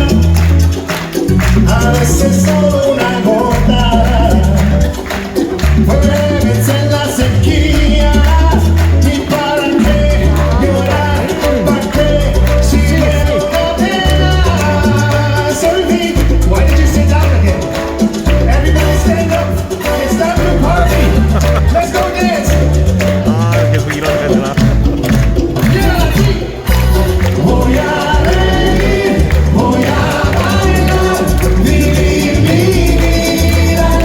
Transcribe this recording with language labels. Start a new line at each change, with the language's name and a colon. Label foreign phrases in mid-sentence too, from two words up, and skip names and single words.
Spanish: A veces solo una gota puede vencer la sequía. ¿Y para qué llorar? ¿Para qué? Si quiero la pena. Soy big.
English: Why did you sit down again? Everybody stand up. It's time to party. Let's go dance.
Korean: 계속 이런 애들아.
Spanish: Voy a reír, voy a bailar, vivir mi vida.